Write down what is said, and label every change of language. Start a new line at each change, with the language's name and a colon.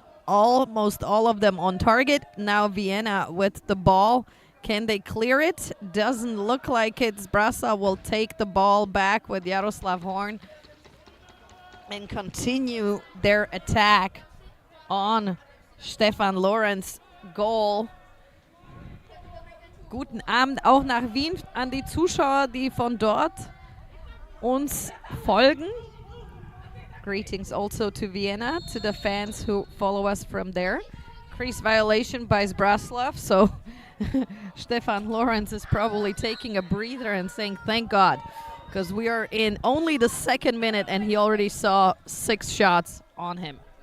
English: Almost all of them on target. Now Vienna with the ball. Can they clear it? Doesn't look like it. Zbraslav will take the ball back with Jaroslav Horn and continue their attack on Stefan Lorenz' goal.
German: Guten Abend auch nach Wien an die Zuschauer, die von dort uns folgen.
English: Greetings also to Vienna, to the fans who follow us from there. Crease violation by Zbraslav, so Stefan Lorenz is probably taking a breather and saying, thank God, because we are in only the 2nd minute and he already saw 6 shots on him.